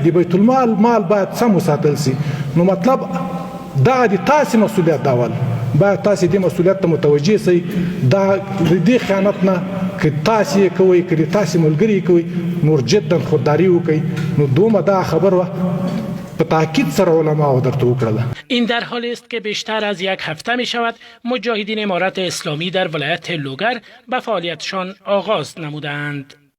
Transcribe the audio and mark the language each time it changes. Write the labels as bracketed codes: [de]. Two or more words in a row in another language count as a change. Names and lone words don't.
[ps] د بیت المال مال باید سم وساتل سي. نو مطلب دغه د تاسې مسؤلیت دا ول باید تاسې دې مسؤلیت ته متوجه سئ. دا د دې خیانت نه که تاسې یې کوئ، که د تاسې ملګري یې کوئ، نور جدا خودداري وکئ. نو دومره دا خبر وه به تاکید سره علماء درته وکړله. [fa] این در حالی است که بیشتر از یک هفته می شود مجاهدین امارت اسلامی در ولایت لوگر به فعالیتشان آغاز نمودند.